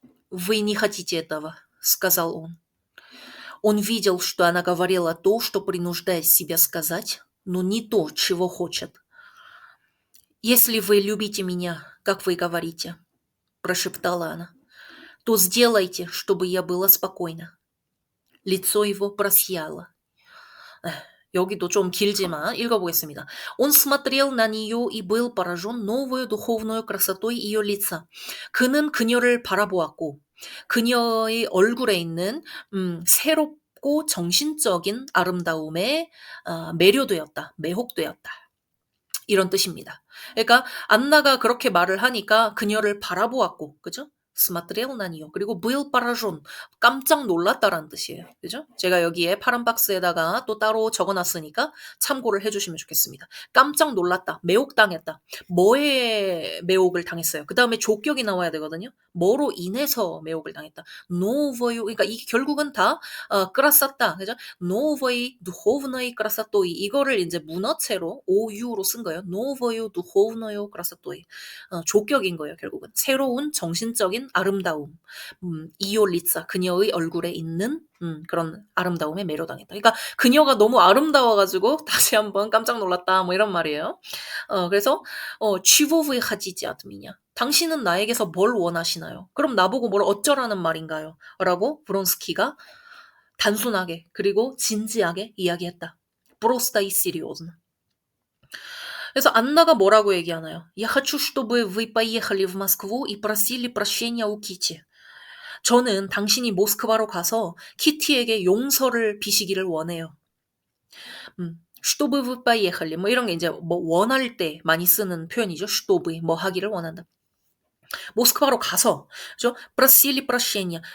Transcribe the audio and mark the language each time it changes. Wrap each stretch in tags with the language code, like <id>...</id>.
<ru>«Вы не хотите этого», — сказал он. Он видел, что она говорила то, что принуждает себя сказать, но не то, чего хочет. «Если вы любите меня, как вы говорите», — прошептала она, — «то сделайте, чтобы я была спокойна». лицо его просияло.</ru> <ko>여기도 좀 길지만 읽어보겠습니다.</ko> <ru>Он смотрел на нее и был поражен новой духовной красотой ее лица.</ru> <ko>그는 그녀를 바라보았고 그녀의 얼굴에 있는 새롭고 정신적인 아름다움에 매료되었다. 매혹되었다. 이런 뜻입니다. 그러니까 안나가 그렇게 말을 하니까 그녀를 바라보았고, 그죠?</ko> <ru>смотрел на нее.</ru> <ko>그리고</ko> <ru>был поражен.</ru> <ko>깜짝 놀랐다라는 뜻이에요. 그죠? 제가 여기에 파란 박스에다가 또 따로 적어놨으니까 참고를 해주시면 좋겠습니다. 깜짝 놀랐다. 매혹당했다. 뭐에 매혹을 당했어요? 그 다음에 족격이 나와야 되거든요. 뭐로 인해서 매혹을 당했다.</ko> <ru>новою.</ru> <ko>그러니까 이게 결국은 다 красота. 그죠?</ko> <ru>новой духовной красотой.</ru> <ko>이거를 이제 문어체로 오유로 쓴 거예요.</ko> <ru>новою духовную красотой.</ru> <ko>족격인 거예요. 결국은 새로운 정신적인 아름다움, 이올리사 그녀의 얼굴에 있는 그런 아름다움에 매료당했다. 그러니까 그녀가 너무 아름다워가지고 다시 한번 깜짝 놀랐다. 뭐 이런 말이에요. 그래서 취보브에 하지지 않느냐. 당신은 나에게서 뭘 원하시나요? 그럼 나보고 뭘 어쩌라는 말인가요? 라고 브론스키가 단순하게 그리고 진지하게 이야기했다.</ko> <ru>Просто и серьезно.</ru> <ko>그래서 안나가 뭐라고 얘기하나요?</ko> <ru>Я хочу, чтобы вы поехали в Москву и просили прощения у Кити.</ru> <ko>저는 당신이 모스크바로 가서 키티에게 용서를 비시기를 원해요.</ko> <ru>чтобы вы поехали</ru> <ko>뭐 이런 게 이제 뭐 원할 때 많이 쓰는 표현이죠. чтобы 뭐 하기를 원한다. 모스크바로 가서 그죠?</ko> <ru>просили прощения.</ru>